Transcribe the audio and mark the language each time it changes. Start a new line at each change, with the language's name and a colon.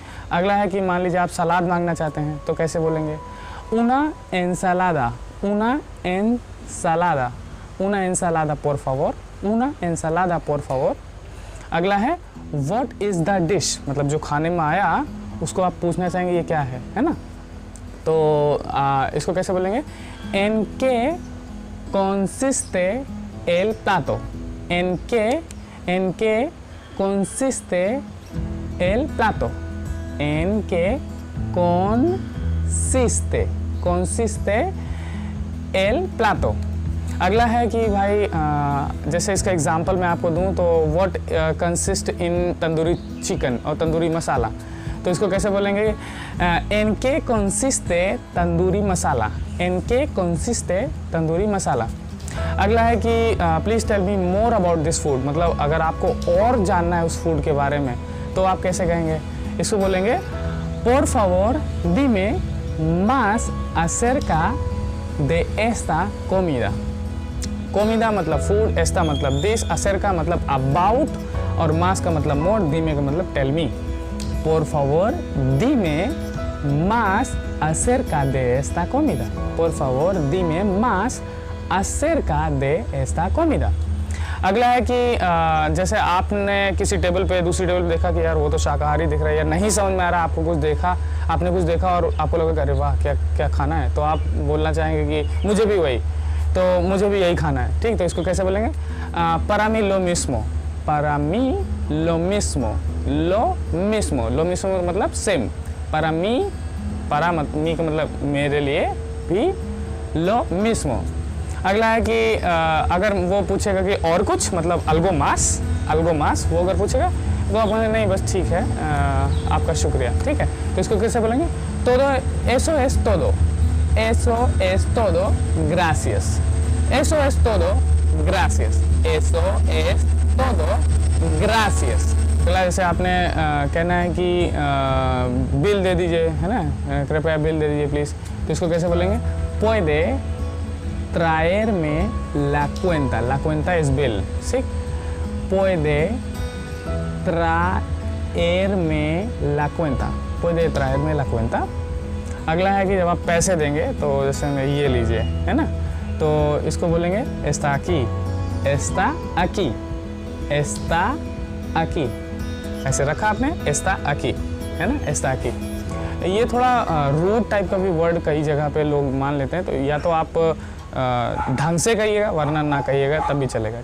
Hindi: अगला है कि मान लीजिए आप सलाद मांगना चाहते हैं, तो कैसे बोलेंगे।
Spanish: una ensalada, una ensalada, una ensalada por favor, una ensalada por favor।
Hindi: अगला है
English: what is the dish,
Hindi: मतलब जो खाने में आया उसको आप पूछना चाहेंगे ये क्या है ना। तो इसको कैसे बोलेंगे।
Spanish: en qué consiste el plato, en qué consiste el plato, en qué consiste el plato।
Hindi: अगला है कि भाई जैसे इसका एग्जांपल मैं आपको दूं तो
English: what consist in
Hindi: tandoori chicken और तंदूरी मसाला, तो इसको कैसे बोलेंगे।
Spanish: en qué consiste
Hindi: tandoori masala,
Spanish: en qué consiste तंदूरी मसाला।
Hindi: अगला है कि
English: please tell me more about this food,
Hindi: मतलब अगर आपको और जानना है उस फूड के बारे में तो आप कैसे कहेंगे। इसको बोलेंगे
Spanish: por favor dime más acerca de esta comida।
Hindi: comida मतलब फूड, esta मतलब दिस, acerca मतलब अबाउट और más का मतलब मोर, dime का मतलब tell मी।
Spanish: por favor dime más acerca de esta comida। por favor dime más acerca de esta comida।
Hindi: अगला है कि जैसे आपने किसी टेबल पे दूसरी टेबल पे देखा कि यार वो तो शाकाहारी दिख रहा है या नहीं समझ में आ रहा, आपको कुछ देखा, आपने कुछ देखा और आपको लगा अरे वाह क्या क्या खाना है, तो आप बोलना चाहेंगे कि मुझे भी वही, तो मुझे भी यही खाना है। ठीक, तो इसको कैसे बोलेंगे?
Spanish: para mí lo mismo। para mí lo mismo। lo mismo। lo mismo
Hindi: मतलब सेम।
Spanish: para mí, para
Hindi: मी का मतलब मेरे लिए भी, lo mismo। अगला है कि अगर वो पूछेगा कि और कुछ मतलब
Spanish: algo más,
Hindi: वो अगर पूछेगा तो आप बोलेंगे नहीं बस ठीक है, आपका शुक्रिया। ठीक है, तो इसको कैसे बोलेंगे?
Spanish: todo eso es todo। eso es todo, gracias। eso es todo, gracias। eso es todo, gracias।
Hindi: अगला जैसे आपने कहना है कि बिल दे दीजिए, है ना, कृपया बिल दे दीजिए प्लीज़, तो इसको कैसे बोलेंगे?
Spanish: puede traerme la cuenta। la cuenta es
English: bill,
Spanish: ¿sí? puede traerme la cuenta। puede traerme la cuenta।
Hindi: अगला है कि जब आप पैसे देंगे तो जैसे में ये लीजिए, है ना, तो इसको बोलेंगे
Spanish: está aquí। está aquí। está aquí।
Hindi: ऐसे रखा आपने,
Spanish: está aquí,
Hindi: है ना,
Spanish: está aquí।
Hindi: ये थोड़ा रूट टाइप का भी वर्ड कई जगह पे लोग मान लेते हैं, तो या तो आप ढंग से कहिएगा वरना ना कहिएगा तब भी चलेगा।